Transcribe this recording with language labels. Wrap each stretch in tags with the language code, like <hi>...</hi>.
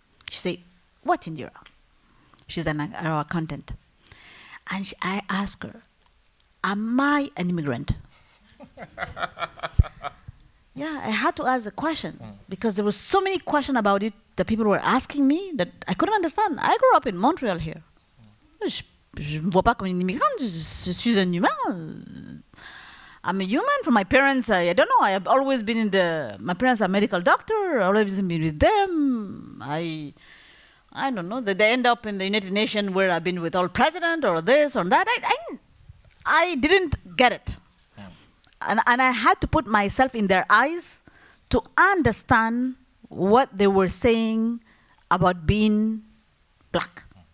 <en>She said, what, Indira? She's our accountant. And I asked her, am I an immigrant? Yeah, I had to ask the question because there were so many questions about it that people were asking me that I couldn't understand. I grew up in Montreal here.</en> <fr>Je me vois pas comme une immigrante, je suis un humain.</fr> <en>I'm a human. For my parents, I don't know. I have always been my parents are medical doctor. I've always been with them. I don't know. They end up in the United Nations where I've been with all president or this or that. I didn't get it. And I had to put myself in their eyes to understand what they were saying about being black.</en>